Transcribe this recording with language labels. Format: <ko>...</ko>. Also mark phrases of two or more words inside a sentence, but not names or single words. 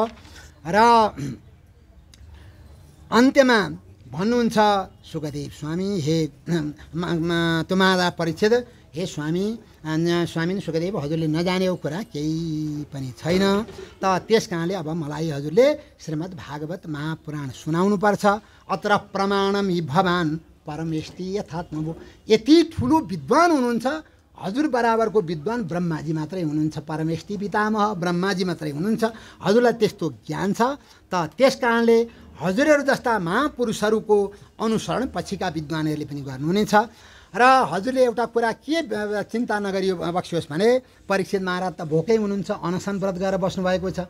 <ne>र अन्त्यमा भन्नुहुन्छ सुखदेव स्वामी, हे तुम्हारा परीक्षित, हे स्वामी सुखदेव, हजुरले नजानेको कुरा केही पनि छैन। त त्यस कारणले अब मलाई हजुरले श्रीमद् भागवत महापुराण सुनाउनुपर्छ।</ne> <sa>अत्र प्रमाणम हि भवान् परमेष्टि यथात्मभू।</sa> <ne>यति ठुलो विद्वान हुनुहुन्छ, हजुर बराबरको विद्वान ब्रह्माजी मात्रै हुनुहुन्छ, परमेष्टि पितामह ब्रह्माजी मात्रै हुनुहुन्छ। हजुरलाई त्यस्तो ज्ञान छ। त त्यस कारणले हजुरहरू जस्ता महापुरुषहरूको अनुसरण पछिका विद्वानहरूले पनि गर्नुहुनेछ। र हजुरले एउटा कुरा के चिन्ता नगरियो बक्सियोस् भने, परीक्षित महाराज त भोकै हुनुहुन्छ, अनसन व्रत गरेर बस्नुभएको छ।</ne>